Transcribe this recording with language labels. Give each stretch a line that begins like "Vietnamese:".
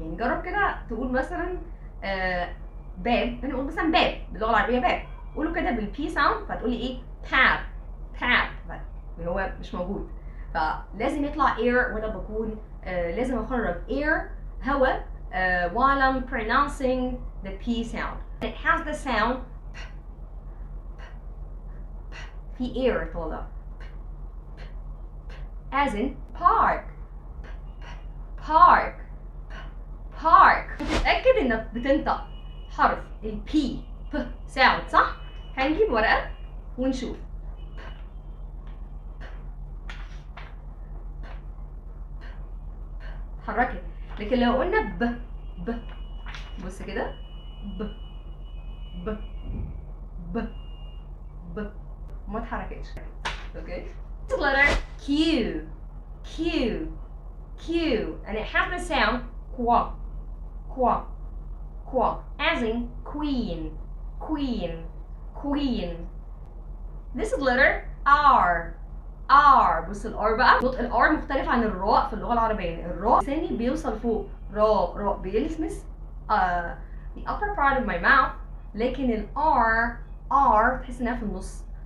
Arabic: يعني جرب كده تقول مثلا باب، هنقول مثلا باب باللغة العربية باب، قولوا كده بالبي ساوند فتقولي ايه باب، باب هو مش موجود، فلازم يطلع air وانا بكون لازم اخرج air هواء
English: while I'm pronouncing the P sound. It has the sound
Arabic: في
English: air
Arabic: طالع
English: as in park, park, park.
Arabic: تتأكد انك بتنطق حرف ال P sound صح؟ هنجيب ورقة ونشوف. اتحركت. لكن لو قلنا ب بص كده ب ما اتحركتش. اوكي.
English: This is letter Q, Q, Q, and it has the sound qua, qua, qua, as in queen, queen, queen. This is letter R, R.
Arabic: بص الار بقى، نطق الار مختلف عن الراء في اللغة العربية. الراء لساني بيوصل فوق، راء بيلمس
English: the upper part of my mouth،
Arabic: لكن الار R تحس انها في النص.